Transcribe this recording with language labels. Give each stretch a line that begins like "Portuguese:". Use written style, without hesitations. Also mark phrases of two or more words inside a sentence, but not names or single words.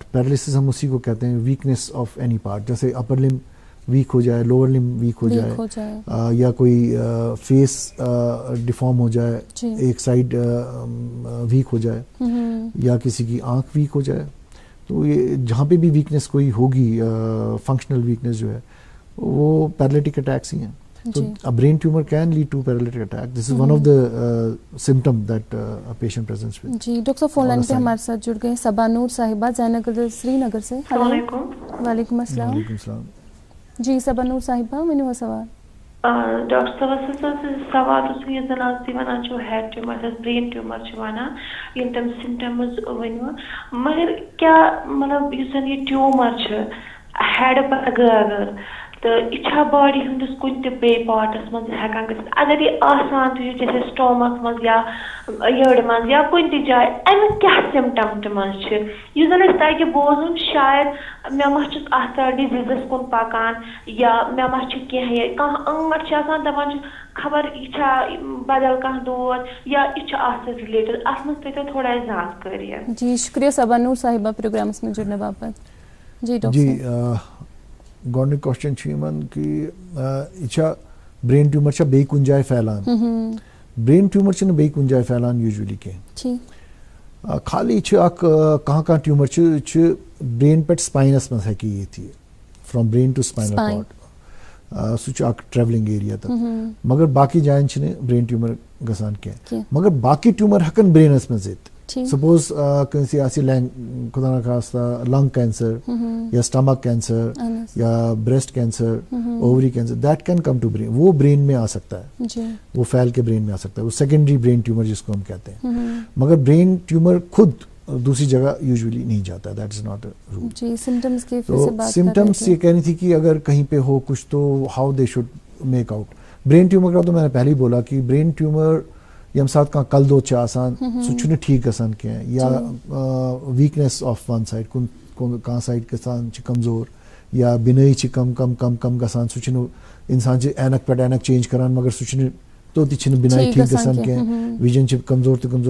Urdu: پیرالسس ہم اسی کو کہتے ہیں,
English: weakness of any part.
Urdu: جیسے
English: upper limb
Urdu: ویک ہو جائے,
English: lower limb
Urdu: ویک ہو جائے, یا کوئی
English: face deform
Urdu: ہو جائے, ایک سائڈ ویک ہو جائے, یا کسی کی آنکھ ویک ہو جائے. تو یہ جہاں پہ بھی ویکنیس کوئی ہوگی,
English: functional weakness
Urdu: جو ہے, وہ
English: paralytic attacks
Urdu: ہی ہیں.
English: So a brain tumor can lead to paralytic attack. This is one of the symptom that a patient presents with.
Urdu: جی ڈاکٹر صاحب فون لائن پہ ہمارے ساتھ جڑ گئے صبا نور صاحبہ زین نگر سری نگر سے. السلام علیکم. وعلیکم السلام. وعلیکم السلام.
Kashmiri: جی صبا نور صاحبہ ؤنِو سوال. ڈاکٹر صاحب سوال اوس یہِ زن آز تُہۍ وَنان چھِو
English: head tumor brain tumor
Kashmiri: چھِ وَنان ییٚلہِ تِم سِمٹمٕز ؤنِو, مگر کیٛاہ مطلب یُس زن یہِ ٹیوٗمر چھُ ہیڈ بغٲر تہٕ یہِ چھا باڈی ہٕنٛدِس کُنہِ تہِ بیٚیہِ پارٹس منٛز ہٮ۪کان گٔژھِتھ؟ اگر یہِ آسان تہِ چھُ جیسے سٹومک منٛز یا یٔڈ منٛز یا کُنہِ تہِ جایہِ, امیُک کیٛاہ سِمٹم تِمن چھِ یُس زن اَسہِ تگہِ بوزُن شاید مےٚ ما چھُس اتھ ڈِزیٖزس کُن پکان یا مےٚ ما چھُ کینٛہہ کانٛہہ ٲنٹ چھِ آسان دپان چھِ خبر یہِ چھا بدل کانٛہہ دود یا یہِ چھُ اتھ سۭتۍ رِلیٹڈ, اتھ منٛز تھٲیتو تھوڑا زانکٲری.
Urdu: جی شکریہ صبا نور صاحبہ پروگرامس میں جڑنے باپت. جی ڈاکٹر
Kashmiri: گۄڈنیُک کوسچن چھُ یِمن کہِ یہِ چھا
English: brain tumor
Kashmiri: چھا بیٚیہِ کُنہِ جایہِ پھیلان؟
English: brain tumor
Kashmiri: چھِنہٕ بیٚیہِ کُنہِ جایہِ پھیلان یوٗجؤلی کینٛہہ. خالی چھِ اکھ کانٛہہ ٹیوٗمر چھُ برین پٮ۪ٹھ سپاینس منٛز ہٮ۪کہِ یِتھ یہِ,
English: from brain to spinal cord,
Kashmiri: سُہ چھُ اکھ
English: travelling area
Kashmiri: تتھ. مگر باقی جاین چھِنہٕ
English: brain tumor
Kashmiri: گژھان کینٛہہ. مگر باقی ٹیوٗمر ہٮ۪کن برینس منٛز یِتھ. سپوز کٲنٛسہِ آسہِ خدا نخواستہ
English: lung cancer or stomach cancer or breast cancer, ovary cancer, that can come to brain.
Urdu: وہ برین میں آ سکتا ہے, وہ پھیل کے برین میں آ سکتا ہے, وہ
English: secondary brain tumor
Urdu: جس کو ہم کہتے ہیں. مگر برین ٹیومر خود دوسری جگہ یوزلی نہیں جاتا,
English: that is not a rule.
Urdu: تو سمٹمس یہ کہنی تھی کہ اگر کہیں پہ ہو کچھ تو
English: how they should make out.
Urdu: برین ٹیومر کا تو میں نے پہلے ہی بولا کہ
Kashmiri: برین ٹیومر ییٚمہِ ساتہٕ کانٛہہ کل دود چھُ آسان سُہ چھُنہٕ ٹھیٖک گژھان کینٛہہ, یا
English: weakness of one side,
Kashmiri: کانٛہہ سایڈ گژھان چھِ کمزور, یا بِنٲیی چھِ کم کم کم کم گژھان, سُہ چھُنہٕ اِنسان چھِ اینک پٮ۪ٹھ اینک چینج کران مگر سُہ چھُنہٕ توتہِ چھِنہٕ بِنٲیی ٹھیٖک گژھان کینٛہہ, وِجن چھِ کمزور تہٕ کمزور.